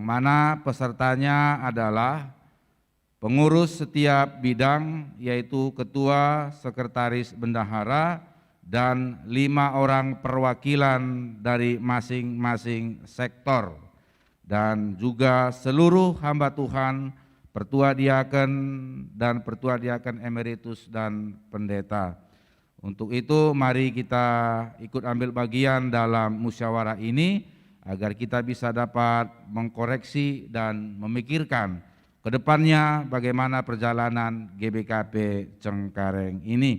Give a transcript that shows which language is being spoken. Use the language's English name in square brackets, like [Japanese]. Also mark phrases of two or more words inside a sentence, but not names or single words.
[Indonesian] mana pesertanya adalah pengurus setiap bidang, yaitu ketua, sekretaris bendahara, dan 5 orang perwakilan dari masing-masing sektor, dan juga seluruh hamba Tuhan, pertua diaken dan pertua diaken emeritus dan pendeta. Untuk itu mari kita ikut ambil bagian dalam musyawarah ini agar kita bisa dapat mengkoreksi dan memikirkan ke depannya bagaimana perjalanan GBKP Cengkareng ini.